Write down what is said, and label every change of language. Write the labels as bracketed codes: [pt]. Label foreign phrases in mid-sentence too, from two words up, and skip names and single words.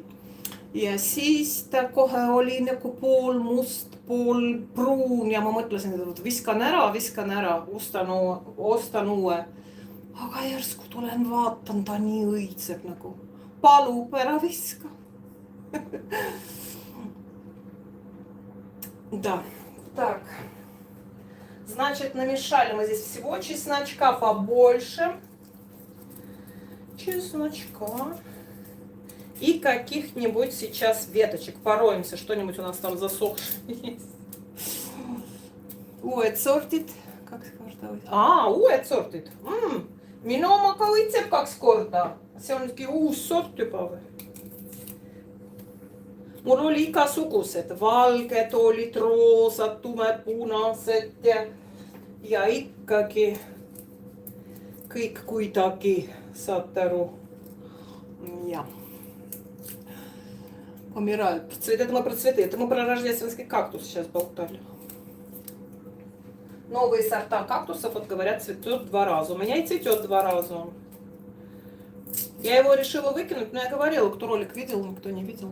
[et] Ja siis ta kohe oli nagu pool must, pool pruun ja ma mõtlesin, et viskan ära, ostan uue. Aga järsku tulen vaatan, ta nii õitseb nagu. Palub, ära viska. [ru] Да, так. Значит, намешали мы здесь всего чесночка побольше. Чесночка. И каких-нибудь сейчас веточек. Пороемся, что-нибудь у нас там засохшее есть. [et] Uued sordid. 2 korda. Uued sordid. Minu oma ka õitseb 2 korda. See on uus sort juba või? Mul oli igasugused. Valged olid, roosad, tumepunased ja ikkagi kõik kuidagi, saate aru. Ja. [ru] Помирают. Это мы про цветы. Это мы про рождественский кактус сейчас болтали. Новые сорта кактусов, вот говорят, цветет 2 раза. У меня и цветет 2 раза. Я его решила выкинуть, но я говорила, кто ролик видел, никто не видел.